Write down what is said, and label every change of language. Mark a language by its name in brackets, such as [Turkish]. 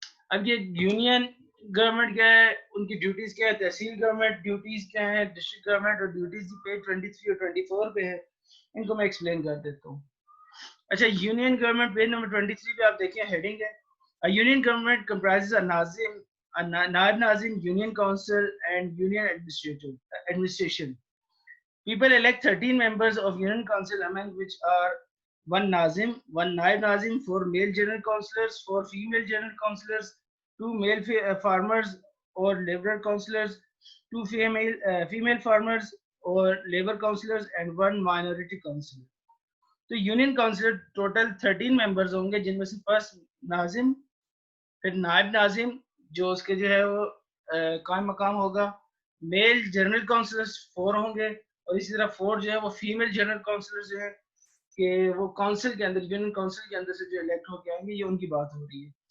[Urdu] اب یہ union government کیا ہے, ان کی ڈیوٹیز کیا ہے, تحصیل گورنمنٹ ڈیوٹیز کیا ہے, ڈسٹرکٹ گورنمنٹ اور ڈیوٹیز کی پیج 23 اور 24 پہ ہے. ان کو میں ایکسپلین کر دیتا ہوں. اچھا, [English] Union government page number 23 پہ آپ دیکھیں ہیڈنگ ہے, یونین گورنمنٹ کمپرائزز نائب ناظم, union council and union administration. People elect 13 members of Union Council, among which are 1 Nazim, 1 Naib Nazim, 4 male general councillors, 4 female general councillors, 2 male farmers or labor councillors, 2 female farmers or labor councillors, and 1 minority councillor. [Urdu] تو union counsellor total 13 members ہوں گے, جن میں سے first ناظم, پھر نائب ناظم جو اس کے جو ہے وہ قائم مقام ہوگا, میل جنرل کونسلرز 4 ہوں گے, اور اسی طرح 4 جو ہے وہ فیمیل جنرل کونسلرز جو ہے کہ وہ کونسل کے اندر, یونین کونسل کے اندر سے جو الیکٹ ہو کے آئیں گے, یہ ان کی بات ہو رہی ہے.